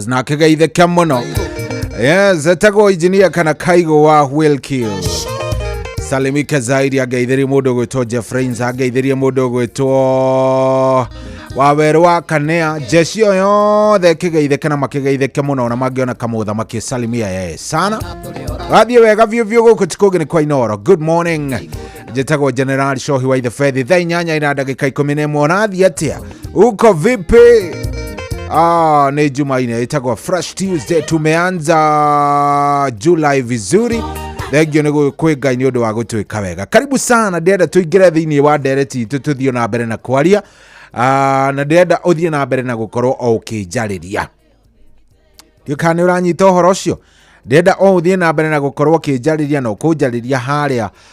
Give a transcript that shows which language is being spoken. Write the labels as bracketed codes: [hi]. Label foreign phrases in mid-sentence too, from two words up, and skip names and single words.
[ki] na akĩgeithĩka mũno yes etagwo engineer kana Kaigo wa Wilkie [sw] salimike zaidi [ki] ageithĩrie mũndũ ũgwĩtwo Jeffrey ageithĩrie mũndũ ũgwĩtwo Wawerũ wa Kanea jeshi yothe kĩgeithĩke na makĩgeithĩke mũno na mangĩona kamũtha makĩsalimia [sw] yeye sana [ki] wathiĩ wega biũ gũkũ tikũngĩ nĩ kwa Inoro [en] good morning [ki] njĩtagwo General Shohi wa the Fethi thaa 8 na ndagĩka 11 nathiĩ atĩa [sw] uko vipi [ki] ni Jumaine ĩtagwo [en] Fresh Tuesday [sw] tumeanza July vizuri [ki] thengio nĩ kwĩ Ngai nĩ ũndũ wa gũtwĩka wega [sw] karibu sana [ki] ndĩrenda tũingĩre thĩinĩ wa ndereti itũ tũthiĩ na mbere na kwaria na ndĩrenda ũthiĩ na mbere na gũkorwo o ũkĩnjarĩria ndiũka nĩ ũranyita ũhoro ũcio ndĩrenda o ũthiĩ na mbere na gũkorwo ũkĩnjarĩria na ũkũnjarĩria harĩa